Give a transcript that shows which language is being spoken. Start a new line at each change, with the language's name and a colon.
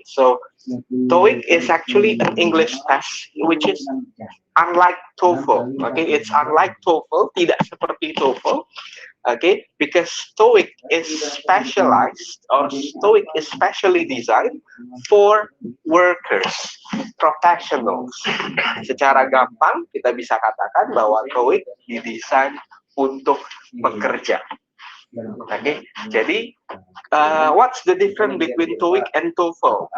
English: So TOEIC is actually an English test which is unlike TOEFL. Okay, it's unlike TOEFL,
Indonesian: tidak seperti TOEFL,
English: Okay, because TOEIC is specialized, or TOEIC is specially designed for workers, professionals.
Indonesian: Secara gampang kita bisa katakan bahwa TOEIC didesain untuk pekerja.
English: Okay, jadi what's the difference between TOEIC and TOEFL?